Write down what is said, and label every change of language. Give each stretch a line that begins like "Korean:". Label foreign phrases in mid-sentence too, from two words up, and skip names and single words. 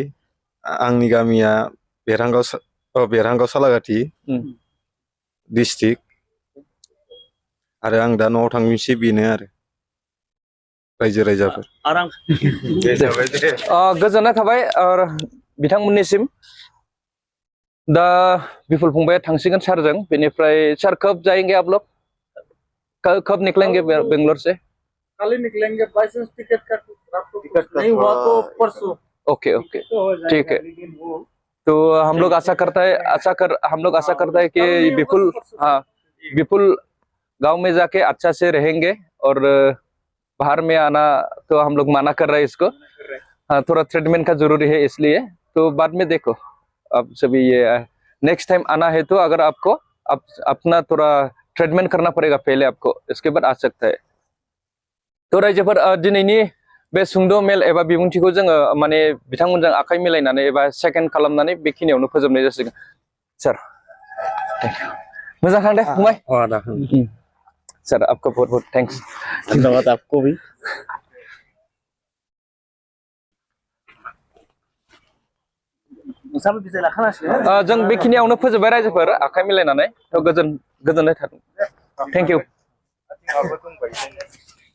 Bodo: आंनि गामिया बेरहांगाव सालागाथि डिस्ट्रिक्ट। आरो आं दा न'आव थांफिनसै बेनो आरो रायजो राजाफोर। गोजोननाय थाबाय बिथांमोननिसिम। दा बिपुल फंबाया थांसिगोन सारजों।
Hindi: बेनिफ्राय सर कब जाएंगे आप लोग? कब निकलेंगे बेंगलोर से? कल ही निकलेंगे। बाइसेंस टिकट का नहीं हुआ तो परसों। ओके ओके ठीक है। तो हम लोग आशा करता है कि विपुल विपुल गांव में जाके अच्छा से रहेंगे। और बाहर में आना तो हम लोग मना कर रहे हैं इसको। हाँ, थोड़ा ट्रीटमेंट का जरूरी है इसलिए। तो बाद में देखो आप सभी, ये
English: next time
Hindi: आना है तो अगर आपको अपना थोड़ा ट्रीटमेंट करना पड़ेगा पहले आपको, इसके बाद आ सकता है।
Bodo: तो रायजोफोर दिनैनि बे सुंद' मेल एबा बिबुंथिखौ जोङो माने बिथांमोनजों आखाइ मिलायनानै एबा सेकेन्ड खालामनानै बेखिनियावनो फोजोबनाय जासिगोन। सार
English: thank you.
Bodo: मोजां थांदे फंबाय
Hindi: और सर आपको बहुत बहुत थैंक्स धन्यवाद आपको भी
Bodo: जों बेखिनियावनो फोजोबबाय रायजोफोर आखाइ मिलायनानै थ' गोजोननाय थादों
English: thank you